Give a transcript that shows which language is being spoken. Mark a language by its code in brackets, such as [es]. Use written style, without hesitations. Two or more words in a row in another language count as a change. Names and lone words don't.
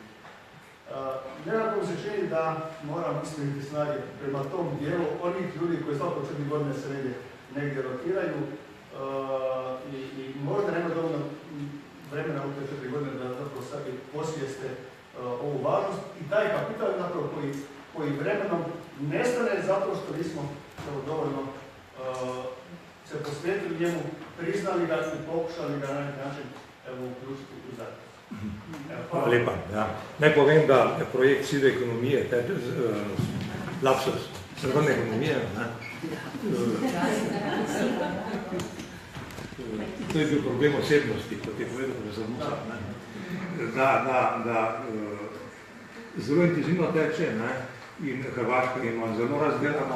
[hr] Nekako se čini da moram iskriti snage prema tom dijelu onih ljudi koji svako 4 godine se negdje rotiraju i možda nema dovoljno vremena u te 4 godine da zapravo sebi posvijeste ovu važnost i taj kapital zapravo koji vremenom nestane zato što nismo dovoljno se posvetili njemu, priznali ga i pokušali ga na neki način uključiti u zajednicu. [sl] Hvala lepa. Ja. Naj povem, da projekt sive ekonomije, lapsus srebrne ekonomije, to je bil problem osebnosti, kot je povedal profesor Musa, da zelo intenzivno teče in Hrvaška ima zelo razdelano.